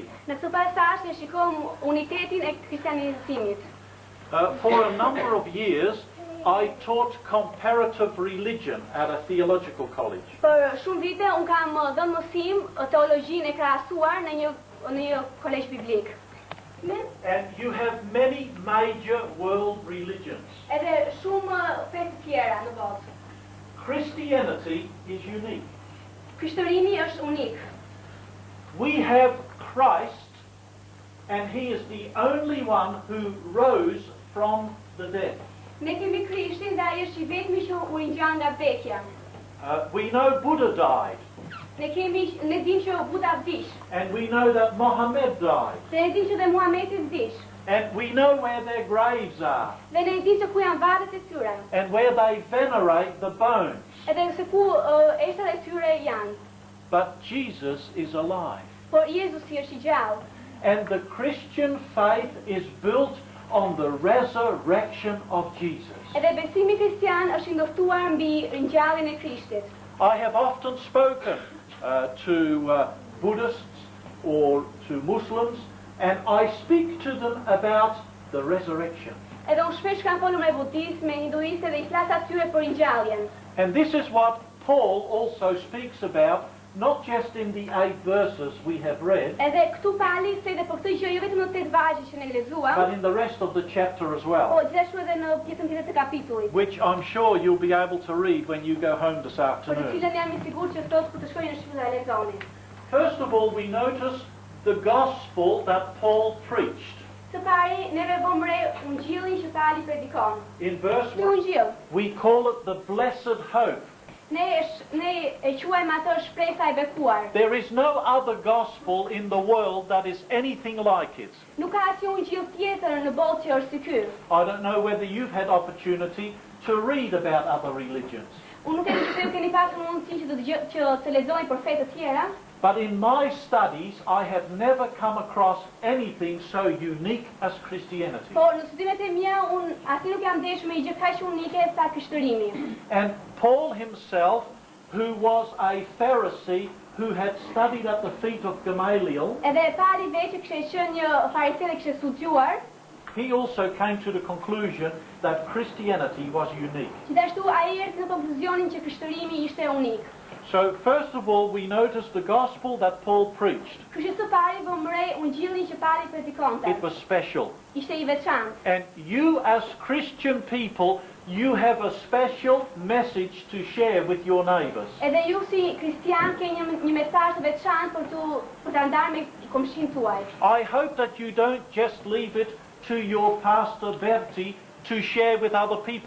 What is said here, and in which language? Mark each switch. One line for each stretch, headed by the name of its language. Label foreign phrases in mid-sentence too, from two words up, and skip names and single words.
Albanian: Në këtë pasazh ne shikojmë unitetin e kristianizimit.
English: For a number of years, I taught comparative religion at a theological college.
Albanian: Për shumë vite unë kam dhënë mësim teologjinë e krahasuar në një kolegj biblik.
English: And you have many major world religions.
Albanian: Edhe shumë fe të tjera në botë.
English: Christianity is unique.
Albanian: Krishterimi është unik.
English: We have Christ, and he is the only one who rose from the dead.
Albanian: Ne kemi Krishtin dhe ai është i vetmi që u ngjan nga vdekja.
English: We know Buddha died,
Albanian: Ne dimë që Buda vdiq.
English: and we know that Mohammed died,
Albanian: Dhe ne dimë që dhe Muhameti vdiq.
English: and we know where their graves are,
Albanian: Dhe ne dimë se ku janë varret e tyre.
English: and where they venerate the bones.
Albanian: Edhe se ku eshtat e tyre janë.
English: But Jesus is alive.
Albanian: Por Jezusi është i gjallë.
English: And the Christian faith is built on the resurrection of Jesus.
Albanian: Edhe besimi kristian është i ndoftuar mbi ringjalljen e Krishtit.
English: I have often spoken to Buddhists or to Muslims, and I speak to them about the resurrection.
Albanian: Edhe unë shpesh kam folur me budistë, me hinduistë dhe i flas atyre për ringjalljen.
English: And this is what Paul also speaks about, not just in the 8 verses we have read,
Albanian: Edhe këtu pali se edhe për këtë gjë jo vetëm në 8 vargje që ne lexuam,
English: but in the rest of the chapter as
Albanian: po
English: well,
Albanian: gjithashtu edhe në pjesën tjetër të kapitullit.
English: which I'm sure you'll be able to read when you go home this
Albanian: Për të
English: afternoon.
Albanian: cilën jam i sigurt që sot kur të shkojnë në shtëpi e lexoni.
English: First of all, we notice the gospel that Paul preached.
Albanian: Së pari, neve vëmë re ungjillin që Pali predikon.
English: In verse
Albanian: Ky
English: 1,
Albanian: ungjill
English: we call it the blessed hope.
Albanian: Ne e quajmë atë shpresa e bekuar.
English: There is no other gospel in the world that is anything like it.
Albanian: Nuk ka asnjë ungjill tjetër në botë që është si ky.
English: I don't know whether you've had opportunity to read about other religions.
Albanian: Unë nuk e di nëse ju keni pasur mundësi që të lexoni për fe të tjera.
English: But in my studies, I have never come across anything so unique as Christianity.
Albanian: Por në studimet e mia unë asnjë nuk jam ndeshur me një gjë kaq unike sa krishterimi.
English: And Paul himself, who was a Pharisee, who had studied at the feet of Gamaliel,
Albanian: Edhe Pali vetë që kishte qenë një fariseu dhe kishte studiuar,
English: he also came to the conclusion that Christianity was unique.
Albanian: gjithashtu ai erdhi në konkluzionin që krishterimi ishte unik.
English: So first of all, we notice the gospel that Paul preached.
Albanian: Kështu së pari vëmërej ungjillin që Pali predikonte.
English: It was special.
Albanian: Ishte I veçantë.
English: And you as Christian people, you have a special message to share with your neighbors.
Albanian: Edhe ju si kristian keni një mesazh të veçantë për ta ndarë me komshin tuaj.
English: I hope that you don't just leave it to your pastor Berti to share with other people.